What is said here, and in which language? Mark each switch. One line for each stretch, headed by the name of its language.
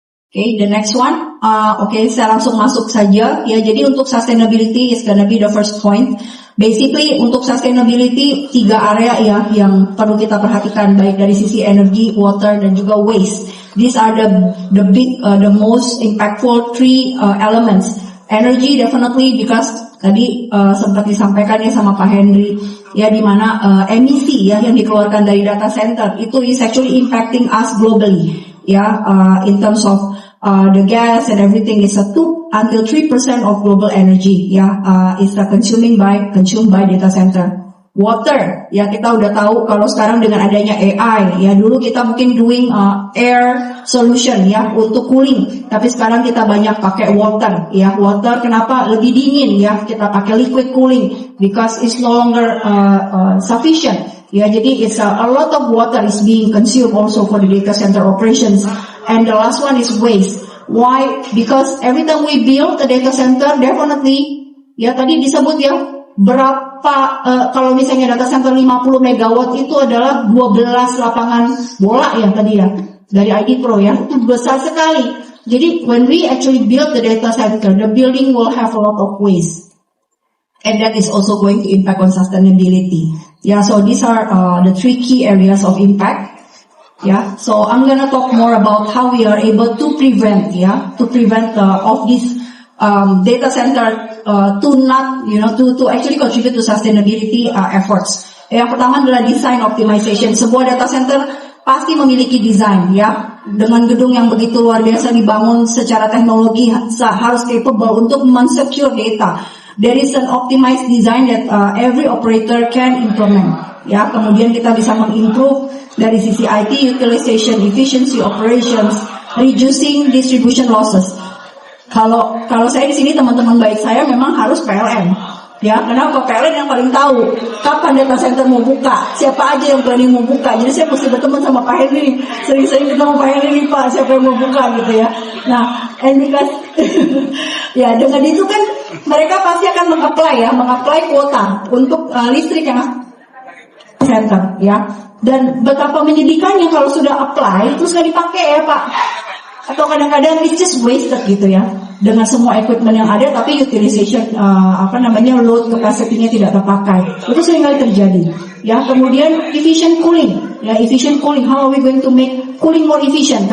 English: Okay, the next one. Okay,
Indonesian: saya langsung masuk saja. Ya, jadi untuk sustainability
English: is gonna be the first point.
Indonesian: Basically untuk sustainability 3 area ya yang perlu kita perhatikan, baik dari sisi energy, water, dan juga waste.
English: These are the most impactful 3 elements. Energy definitely because
Indonesian: tadi sempat disampaikan ya sama Pak Henry ya, di mana emisi ya yang dikeluarkan dari data center itu
English: is actually impacting us globally ya, in terms of the gas and everything is 2 until 3% of global energy ya, is consumed by data center.
Indonesian: Water ya, kita udah tahu kalau sekarang dengan adanya AI ya, dulu kita mungkin
English: doing air solution
Indonesian: ya untuk cooling, tapi sekarang kita banyak pakai water ya. Water kenapa lebih dingin ya, kita pakai liquid cooling
English: because it's no longer sufficient
Indonesian: ya. Jadi
English: it's a lot of water is being consumed also for the data center operations. And the last one is waste. Why? Because every time we build a data center, definitely
Indonesian: ya tadi disebut ya, berapa kalau misalnya data center 50 megawatt itu adalah 12 lapangan bola ya tadi ya dari ID Pro ya, itu besar sekali.
English: Jadi when we actually build the data center, the building will have a lot of waste, and that is also going to impact on sustainability. Yeah, so these are the 3 key areas of impact. Yeah, so I'm gonna talk more about how we are able to prevent of this data center to not, to actually contribute to sustainability efforts.
Indonesian: Yang pertama adalah design optimization. Sebuah data center pasti memiliki desain ya, dengan gedung yang begitu luar biasa dibangun secara teknologi harus capable untuk mensecure data.
English: There is an optimized design that every operator can implement.
Indonesian: Ya, kemudian kita bisa mengimprove dari sisi IT utilization, efficiency operations, reducing distribution losses. Kalau saya di sini teman-teman baik saya memang harus PLN. Ya, kenapa? PLN yang paling tahu kapan data center mau buka, siapa aja yang planning mau buka. Jadi saya mesti berteman sama Pak Henry, sering-sering ketemu Pak Henry, Pak siapa yang mau buka gitu ya. Nah, and because ya dengan itu kan mereka pasti akan mengapply kuota untuk listrik yang center ya. Dan betapa menyedihkannya kalau sudah apply terus nggak dipakai ya Pak. Atau kadang-kadang
English: it's just wasted
Indonesian: gitu ya. Dengan semua equipment yang ada tapi utilization load capacity-nya tidak terpakai. Itu seringkali terjadi.
English: Ya, kemudian efficient cooling. Ya, efficient cooling. How are we going to make cooling more efficient?